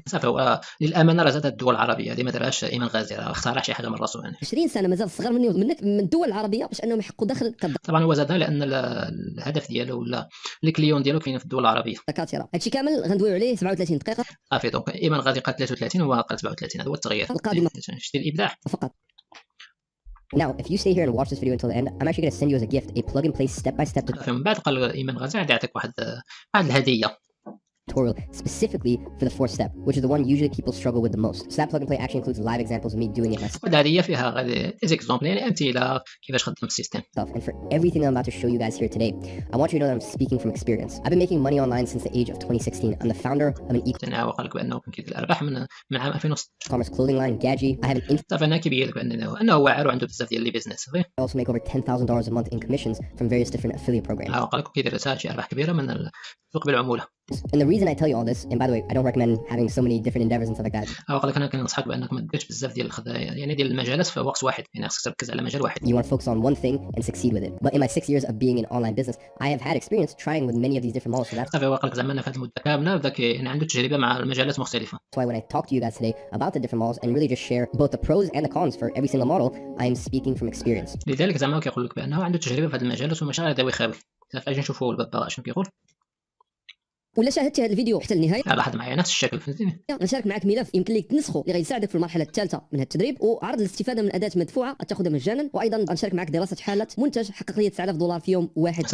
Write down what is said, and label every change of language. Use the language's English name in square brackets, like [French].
[Arabic] صافي. هو للامانه راه زادت الدول العربيه هذه ما دارهاش ايمن غازي، راه اخترع شي حاجه من راسو يعني. 20 سنه مازال صغر مني ومنك من الدول العربيه باش انهم يحققوا دخل طبعا هو زادها لان الهدف ديالو ولا الكليون ديالو كاين في الدول العربيه. دكاتره. هادشي كامل غندويو عليه 37 دقيقه. صافي دونك ايمن غازي قال 33 وهو قال 37. هذا هو التغيير القادمه. شتي الابداع فقط. [English] Now, if you stay here and watch this video until the end, I'm actually going to send you as a gift a plug-and-play step-by-step [Arabic] من بعد قال ايمن غازي غادي يعطيك واحد الهديه [English] tutorial specifically for the fourth step, which is the one usually people struggle with the most. So that plug-and-play actually includes live examples of me doing it myself. [Arabic] الهديه فيها غادي اكزامبل يعني امثله كيفاش خدم السيستم. [English] And for everything I'm about to show you guys here today, I want you to know that I'm speaking from experience. I've been making money online since the age of 2016. I'm the founder of an [Arabic] قال لك بانه كان كيدير الارباح من عام 2016. [English] e-commerce clothing line, Gaji. I have an [Arabic] صافي انا كيبين لك انه واعر وعنده بزاف ديال لي بيزنس. [English] I also make over $10,000 a month in commissions from various different affiliate programs. [Arabic] قال لك كيدير شي ارباح كبيره من السوق بالعموله. [English] And the reason I tell you all this, and by the way, I don't recommend having so many different endeavors and stuff like that. [Arabic] قال لك انا كننصحك بانك ما ديرش بزاف ديال الخدايا يعني ديال المجالات في وقت واحد، يعني خصك تركز على مجال واحد. [English] You want to focus on one thing and succeed with it. But in my 6 years of being in online business, I have had experience trying with many of these different models. So that's [Arabic] صافي قال لك زعما انا في هذه المده كامله بداك يعني عنده تجربه مع المجالات مختلفه. [English] why when I talk to you guys today about the different models and really just share both the pros and the cons for every single model, I am speaking from experience. [Arabic] لذلك زعما كيقول لك بانه عنده تجربه في هذه المجالات وماشي غير يداوي خاوي. صافي اجي نشوفوا البابا شنو كيقول. ولا شاهدت هذا الفيديو حتى النهايه لاحظ معايا نفس الشكل فهمتيني. نشارك معك ملف يمكن لك تنسخه اللي غيساعدك في المرحله الثالثه من هذا التدريب، وعرض الاستفاده من اداه مدفوعه تاخذها مجانا، وايضا غنشارك معك دراسه حاله منتج حقق لي $9,000 في يوم واحد.